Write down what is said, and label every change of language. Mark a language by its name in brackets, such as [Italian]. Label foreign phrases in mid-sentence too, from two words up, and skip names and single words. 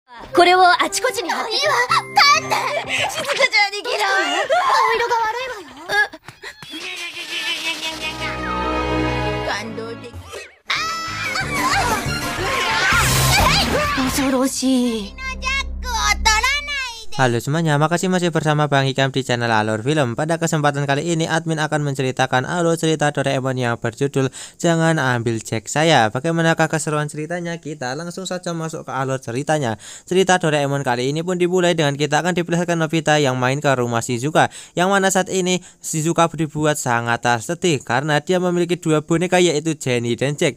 [Japanese] これをあちこちに貼っていいわ。帰って。静香ちゃんに嫌い。顔色が悪いわよ。感動的。恐ろしい。 [Indonesian] Halo semuanya, makasih masih bersama Bang Hikam di channel Alur Film. Pada kesempatan kali ini admin akan menceritakan alur cerita Doraemon yang berjudul Jangan Ambil Jack Saya. Bagaimanakah keseruan ceritanya? Kita langsung saja masuk ke alur ceritanya. Cerita Doraemon kali ini pun dimulai dengan kita akan diperlihatkan Nobita yang main ke rumah Shizuka, yang mana saat ini Shizuka dibuat sangat tersedih karena dia memiliki dua boneka, yaitu Jenny dan Jack.